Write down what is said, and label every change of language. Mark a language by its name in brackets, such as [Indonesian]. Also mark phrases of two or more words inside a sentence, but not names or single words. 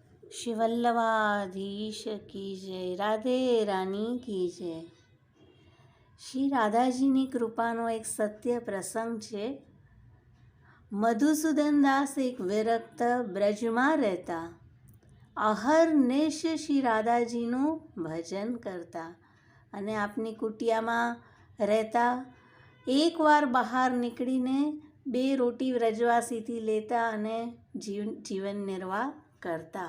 [Hindi] श्री वल्लभाधीश की जय। राधे रानी की जय। [Gujarati] શ્રી રાધાજીની કૃપાનો એક સત્ય પ્રસંગ છે। મધુસૂદન દાસ એક વિરક્ત બ્રજમાં રહેતા, અહર્નિશ શ્રી રાધાજીનું ભજન કરતા અને આપની કુટિયામાં રહેતા એકવાર બહાર નીકળીને 2 રોટી વ્રજવાસીથી લેતા અને જીવન નિર્વાહ કરતા।